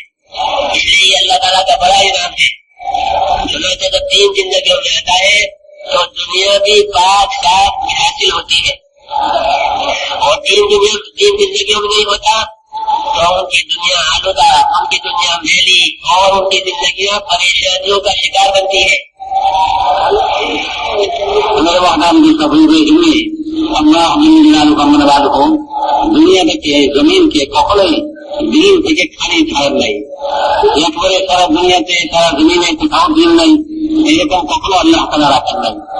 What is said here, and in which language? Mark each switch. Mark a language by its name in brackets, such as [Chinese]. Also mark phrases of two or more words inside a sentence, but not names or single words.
[Urdu] اس لیے یہ اللہ تعالیٰ کا بڑا انعام ہے. چنانچہ جب دین زندگیوں میں آتا ہے تو دنیا بھی پاک صاف حاصل ہوتی ہے، اور دین زندگیوں میں نہیں ہوتا تو ان کی دنیا آلودہ، ان کی دنیا میلی اور ان کی زندگیاں پریشانیوں کا شکار بنتی ہے. [Bangla] দুনিয়া থেকে জমিনকে কখনোই দিন থেকে খালি ছাড়েন নাই। এরপরে সারা দুনিয়াতে সারা জমিনে কোথাও দিন নাই, এরকম কখনো আল্লাহ তাআলা রাখেন নাই।